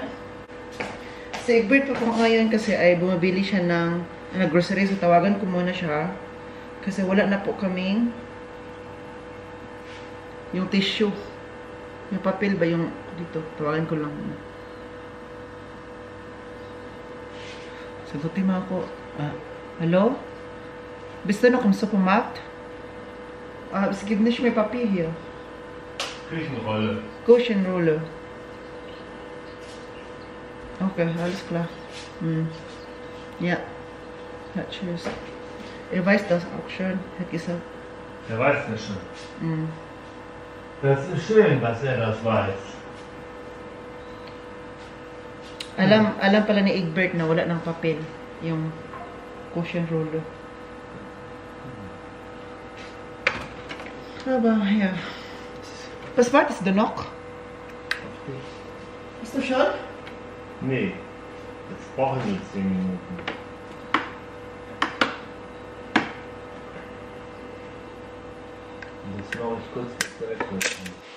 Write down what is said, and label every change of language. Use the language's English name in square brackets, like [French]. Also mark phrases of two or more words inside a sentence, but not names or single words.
[Filipino] Sa Egbert pa kung ngayon kasi ay bumabili siya ng grocery, so tawagan ko muna siya. Kasi wala na po kaming yung tissue. Yung papel ba yung dito? Tawagan ko lang. Sagutin mo ako. [German] Hallo? Bist du noch im Supermarkt? Es gibt nicht mehr Papier hier. Küchenrolle. Küchenrolle. Okay, alles klar. Ja. Ja, tschüss. Er weiß das auch schon, hat gesagt. Er weiß das schon. Das ist schön, dass er das weiß. [Filipino] Alam pala ni Egbert na wala ng papel yung cushion roller. [German] Aber ja. Was wartest du noch? Bist du schon? Nee, jetzt brauchen wir 10 Minuten. Und das mache ich kurz bis zur